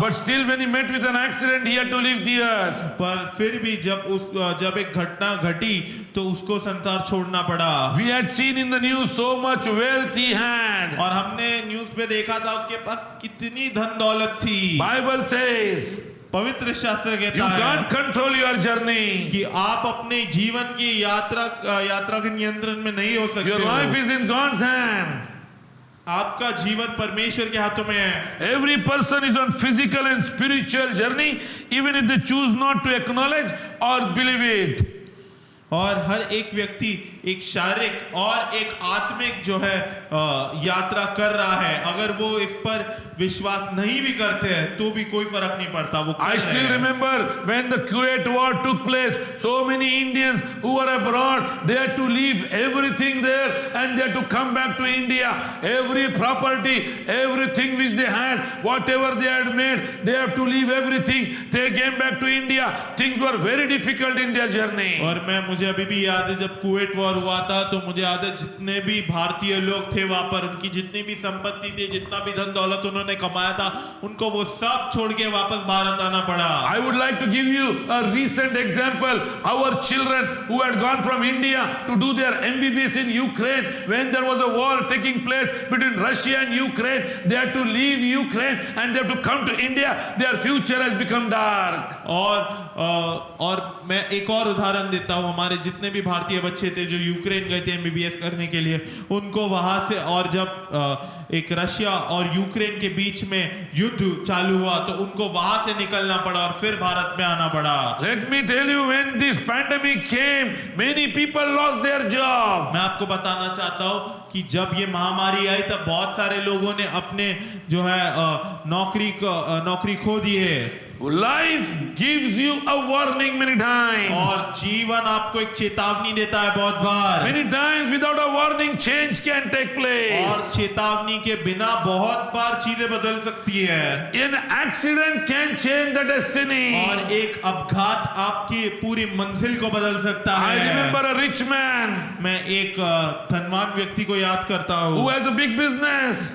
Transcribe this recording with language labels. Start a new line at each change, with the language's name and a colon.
English: But still when he met with an accident, he had to leave the earth.
Hindi: पर फिर भी जब एक घटना घटी तो उसको संसार छोड़ना पड़ा।
English: We had seen in the news so much wealth he had.
Hindi: और हमने न्यूज़ पे देखा था उसके पास कितनी धन दौलत थी।
English: Bible says,
Hindi: पवित्र शास्त्र
English: you
Hindi: कहता
English: can't
Hindi: है
English: control your journey.
Hindi: कि आप अपने जीवन की यात्रा के नियंत्रण में नहीं हो सकते
English: Your
Hindi: हो।
English: life is in God's hand.
Hindi: आपका जीवन परमेश्वर के हाथों में है।
English: Every person is on physical and spiritual journey, even if they choose not to acknowledge or believe it.
Hindi: और हर एक व्यक्ति एक शारीरिक और एक आत्मिक जो है यात्रा कर रहा है। अगर वो इस पर विश्वास नहीं भी करते हैं तो भी कोई फर्क नहीं पड़ता, वो कर
English: I
Hindi: रहे
English: still
Hindi: हैं।
English: remember when the Kuwait war took place, so many Indians who were abroad, they had to leave everything there and they had to come back to India. Every property, everything which they had, whatever they had made, they have to leave everything. They came back to India. Things were very difficult in their journey.
Hindi: और मुझे अभी भी याद है जब Kuwait war हुआ था तो मुझे याद है जितने भी भारतीय लोग थे वहां पर, उनकी जितनी भी संपत्ति थी, जितना भी धन दौलत उन्होंने कमाया था, उनको वो सब छोड़ के वापस भारत आना पड़ा।
English: I would like to give you a recent example. Our children who had gone from India to do their MBBS in Ukraine, when there was a war taking place between Russia and Ukraine, they had to leave Ukraine and they have to come to India. Their future has become dark.
Hindi: और मैं एक और उदाहरण देता हूँ। हमारे जितने भी भारतीय बच्चे थे जो यूक्रेन गए थे MBBS करने के लिए, उनको वहां से, और जब एक रशिया और यूक्रेन के बीच में युद्ध चालू हुआ तो उनको वहां से निकलना पड़ा और फिर भारत में आना पड़ा।
English: Let me tell you, when this pandemic came, many people lost their job.
Hindi: मैं आपको बताना चाहता हूँ कि जब ये महामारी आई तब बहुत सारे लोगों ने अपने जो है नौकरी खो दिए।
English: Life gives you a warning many times.
Hindi: और जीवन आपको एक चेतावनी देता है बहुत बार।
English: Many times without a warning, change can take
Hindi: और
English: place.
Hindi: चेतावनी के बिना बहुत बार चीजें बदल सकती है।
English: An accident can change the destiny.
Hindi: और एक अपघात आपकी पूरी मंजिल को बदल सकता
English: I
Hindi: है।
English: remember a rich man
Hindi: मैं एक धनवान व्यक्ति को याद करता
English: who
Hindi: हूँ
English: has a big business.